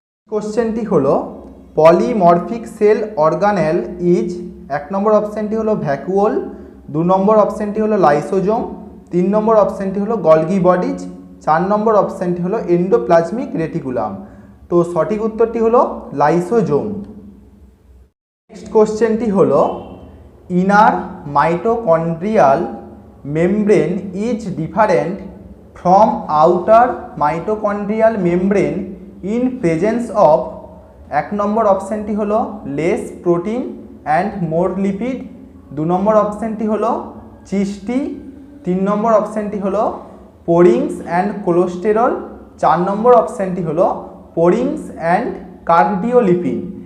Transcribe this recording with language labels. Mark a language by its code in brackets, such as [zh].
[en] কোশ্চেনটি [bn] হলো, [en] Polymorphic cell organelle is. [bn] 1 নম্বর অপশানটি হলো ভ্যাকুওল, 2 নম্বর অপশানটি হলো লাইসোজোম, 3 নম্বর অপশানটি হলো গলগি বডিজ, 4 নম্বর অপশানটি হলো এন্ডোপ্লাজমিক রেটিকুলাম। তো সঠিক উত্তরটি হলো লাইসোজোম। নেক্সট কোশ্চেনটি হলো, [en] Inner mitochondrial membrane is different from outer mitochondrial membrane in presence of। [bn] 1 নম্বর অপশানটি হলো less protein and more lipid, 2 নম্বর অপশানটি হলো চিস্টি, 3 নম্বর অপশানটি হলো পোরিংস অ্যান্ড কোলেস্টেরল, 4 নম্বর অপশানটি হলো পোরিংস অ্যান্ড কার্ডিওলিপিন।